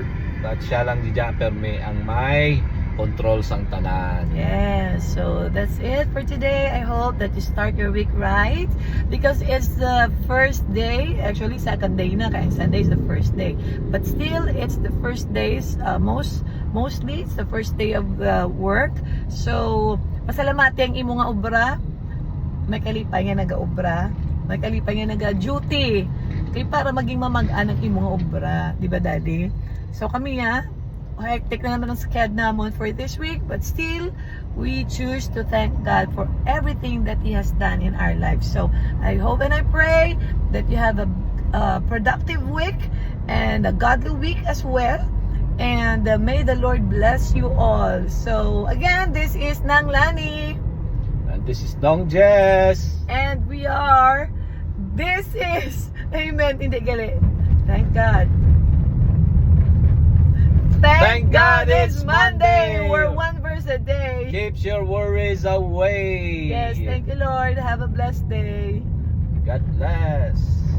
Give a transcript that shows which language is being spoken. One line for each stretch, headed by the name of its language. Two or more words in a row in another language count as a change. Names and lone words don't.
Hiligaynon: At siya lang di dyan perme ang may control sang tanan.
English: Yes, so that's it for today. I hope that you start your week right, because it's the first day, actually second day na, kaya Sunday is the first day, but still it's the first days, mostly it's the first day of the work.
Hiligaynon: So pasalamati ang imo nga obra, may kalipay nga nagaobra, may kalipay nga nag-duty. Kaya para maging mamag-an ang imong obra.
Filipino: Di ba,
English: Daddy? So
Hiligaynon: kami nga,
English: hectic na naman ang schedule naman for this week, but still, we choose to thank God for everything that He has done in our lives. So, I hope and I pray that you have a productive week and a godly week as well. And may the Lord bless you all. So, again, this is Nang Lani. And this is Dong Jess. And this is,
Hiligaynon: amen, hindi gali.
English: Thank God. Thank God it's Monday. We're one verse a day. Keeps your worries away. Yes, thank you, Lord. Have a blessed day. God bless.